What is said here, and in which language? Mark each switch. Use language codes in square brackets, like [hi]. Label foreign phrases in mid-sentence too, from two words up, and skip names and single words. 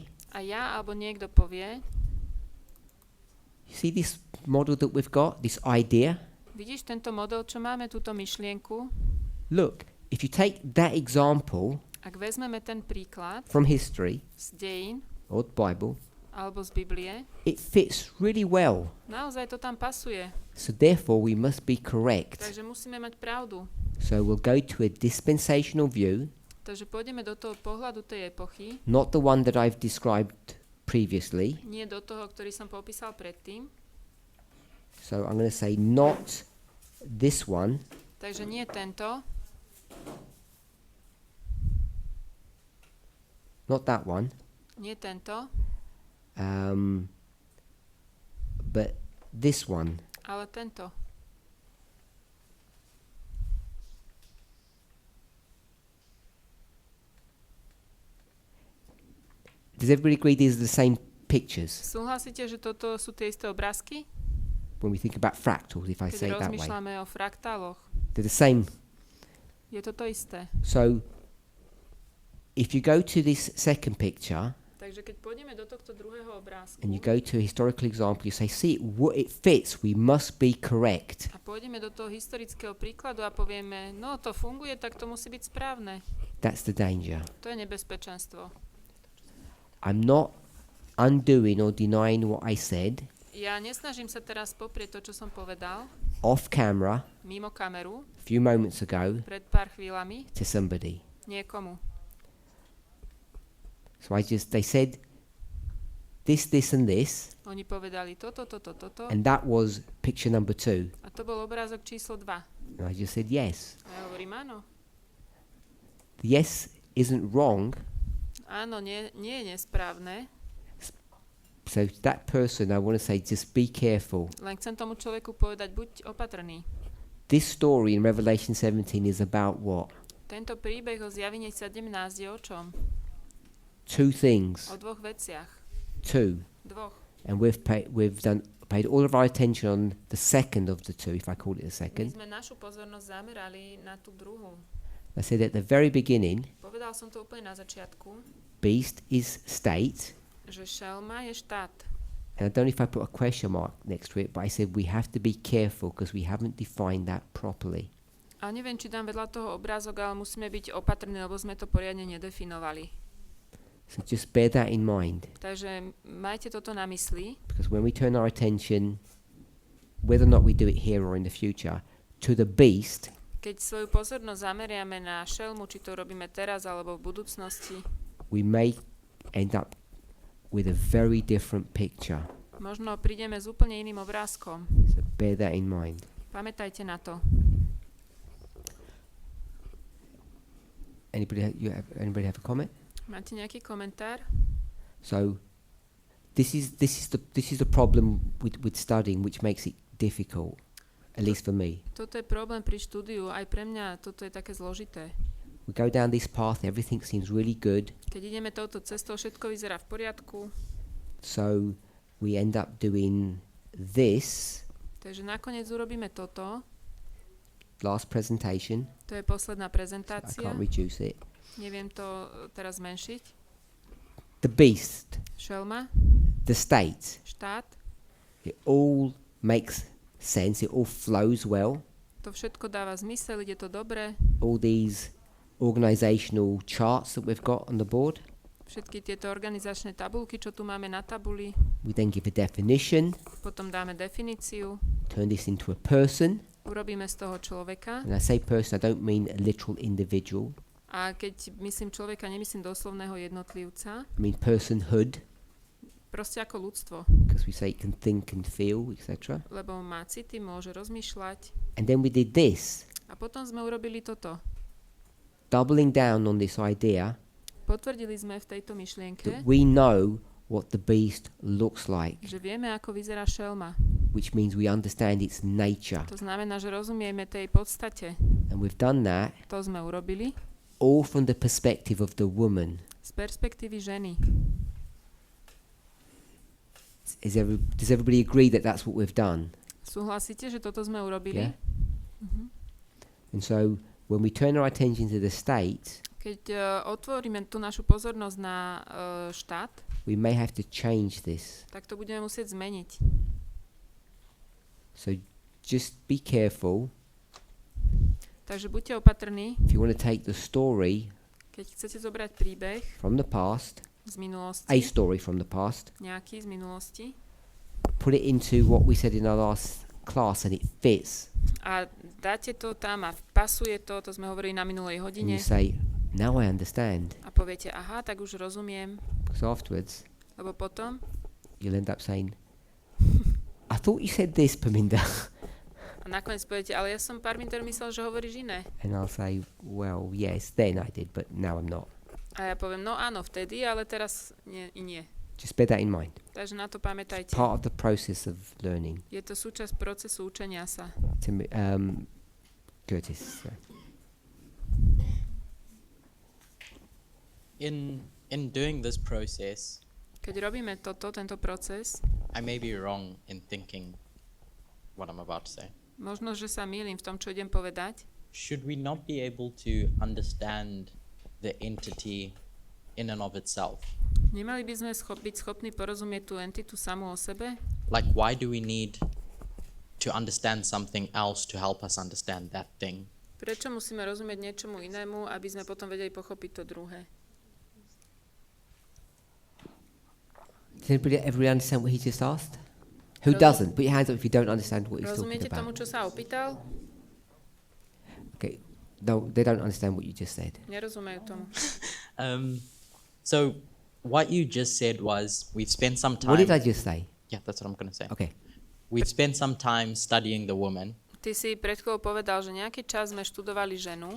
[sk] a ja alebo niekto povie, [en] you see this model that we've got, this idea? [sk] vidíš tento model, čo máme, túto myšlienku, [en] Look, if you take that example [sk] ak vezmeme ten príklad [en] from history [sk] z dejín [en] or the Bible, [sk] alebo z Biblie, [en] it fits really well. [sk] naozaj to tam pasuje. [en] So therefore we must be correct. [sk] Takže musíme mať pravdu. [en] So we'll go to a dispensational view, [sk] Takže pôjdeme do toho pohľadu tej epochy, [en] not the one that I've described previously. [sk] nie do toho, ktorý som popísal predtým. [en] So I'm going to say not this one, [sk] Takže nie tento, [en] not that one, [sk] nie tento, [en] but this one. [sk] ale tento. [en] Does everybody agree these are the same pictures [sk] Súhlasíte, že toto sú tie isté obrázky? [en] when we think about fractals, if I say [sk] Keď [en] it that way? [sk] rozmýšľame o fraktáloch. [en] They're the same. [sk] Je to isté. [en] So if you go to this second picture [sk] Takže keď pôjdeme do tohto druhého obrázku [en] and you go to a historical example, you say, see, it fits, we must be correct. [sk] a pôjdeme do toho historického príkladu a povieme, no to funguje, tak to musí byť správne. [en] That's the danger. [sk] To je nebezpečenstvo. [en] I'm not undoing or denying what I said [sk] Ja nesnažím sa teraz poprieť to, čo som povedal, [en] off camera [sk] mimo kameru, [en] a few moments ago [sk] pred pár chvíľami, [en] to somebody. [sk] niekomu. [en] So they said this and this, [sk] Oni povedali toto, [en] and that was picture number 2. [sk] a to bol obrázok číslo 2. [en] And I just said yes. [sk] A ja hovorím, áno. [en] The yes isn't wrong. [sk] Áno, nie je nesprávne, [en] So to that person, I want to say, just be careful. [sk] len chcem tomu človeku povedať, buď opatrný. [en] This story in Revelation 17 is about what? [sk] Tento príbeh o zjavení 17 je o čom? [en] 2 things. [sk] O dvoch veciach. 2. Dvoch. [en] And we've paid all of our attention on the second of the 2, if I call it a [sk] My [en] second. [sk] sme našu pozornosť zamerali na tú druhú. [en] I said at the very beginning, [sk] Povedal som to úplne na začiatku, [en] beast is state, [sk] že šelma je štát [en] And I don't know if I put a question mark next to it, but I said we have to be careful because we haven't defined that properly. [sk] A neviem, či dám vedľa toho obrázok, ale musíme byť opatrní, lebo sme to poriadne nedefinovali. [en] So just bear that in mind. [sk] Takže majte toto na mysli, [en] Because when we turn our attention, whether or not we do it here or in the future, to the beast, [sk] keď svoju pozornosť zameriame na šelmu, či to robíme teraz alebo v budúcnosti, [en] we may end up with a very different picture. [sk] možno prídeme s úplne iným obrázkom. [en] So bear that in mind. [sk] Pamätajte na to. [en] Anybody have a comment? [sk] Máte nejaký komentár? [en] So this is the problem with studying, which makes it difficult, at least for me. [sk] Toto je problém pri štúdiu, aj pre mňa toto je také zložité. [en] We go down this path, everything seems really good, [sk] Keď ideme touto cestou, všetko vyzerá v poriadku, [en] so we end up doing this, [sk] takže nakoniec urobíme toto. [en] last presentation. [sk] To je posledná [en] I [sk] prezentácia. [en] can't reduce it. [sk] Neviem to teraz zmenšiť. [en] The beast, [sk] Šelma, [en] the state, [sk] štát, [en] it all makes sense, it all flows well. [sk] to všetko dáva zmysel, ide to dobre. [en] All these organizational charts that we've got on the board. [sk] Všetky tieto organizačné tabulky, čo tu máme na tabuli, [en] We then give a definition, [sk] potom dáme definíciu, [en] turn this into a person. [sk] urobíme z toho človeka. [en] And I say person, I don't mean a literal individual. [sk] A keď myslím človeka, nemyslím doslovného jednotlivca, [en] I mean personhood, [sk] proste ako ľudstvo, [en] because we say it can think and feel, etc. [sk] lebo má city, môže rozmýšľať. [en] And then we did this, [sk] A potom sme urobili toto. [en] doubling down on this idea [sk] Potvrdili sme v tejto myšlienke, [en] that we know what the beast looks like, [sk] že vieme, ako vyzerá šelma. [en] which means we understand its nature. [sk] To znamená, že rozumieme tej podstate. [en] And we've done that [sk] To sme urobili [en] all from the perspective of the woman. [sk] z perspektívy ženy. [en] Does everybody agree that that's what we've done? [sk] Súhlasíte, že toto sme urobili? [en] Yeah? And so when we turn our attention to the state, [sk] Keď otvoríme tú našu pozornosť na štát, [en] we may have to change this. [sk] tak to budeme musieť zmeniť. [en] So just be careful. [sk] Takže buďte opatrní, [en] If you want to take the story [sk] keď chcete zobrať príbeh [en] from the past, [sk] z minulosti, [en] a story from the past, [sk] nejaký z minulosti, [en] put it into what we said in our last class and it fits. [sk] a dáte to tam a pasuje to, to sme hovorili na minulej [en] And [sk] hodine, [en] you say, now I understand. [sk] a poviete, aha, tak už rozumiem, [en] Because afterwards, [sk] lebo potom, [en] you'll end up saying, I thought you said this, Parminder. [sk] a nakoniec poviete, ale ja som Parminder myslel, že hovoríš iné. [en] And I'll say, well, yes, then I did, but now I'm not. [sk] A ja poviem, no áno, vtedy, ale teraz nie. [en] Just bear that in mind. [sk] Takže na to pamätajte. [en] Part of the process of learning. [sk] Je to súčasť procesu učenia sa. [en] Curtis. In doing this process, [sk] Keď robíme tento proces, [en] I may be wrong in thinking what I'm about to say. [sk] možno, že sa mýlim v tom, čo idem povedať. [en] Should we not be able to understand the entity in and of itself? [sk] Nemali by sme byť schopní porozumieť tú entitu samú o sebe? [en] Like, why do we need to understand something else to help us understand that thing? [sk] Prečo musíme rozumieť niečomu inému, aby sme potom vedeli pochopiť to druhé? [en] Does everybody understand what he just asked? Who doesn't? Put your hands up if you don't understand what he's talking [sk] Rozumiete tomu, [en] about. [sk] čo sa opýtal? [en] Okay. No, they don't understand what you just said. [sk] Nerozumejú tomu. [en] So what you just said was we've spent some time. What did I just say? Yeah, that's what I'm going to say. Okay. We've spent some time studying the woman, [sk] Ty si pred chvíľou povedal, že nejaký čas sme študovali ženu,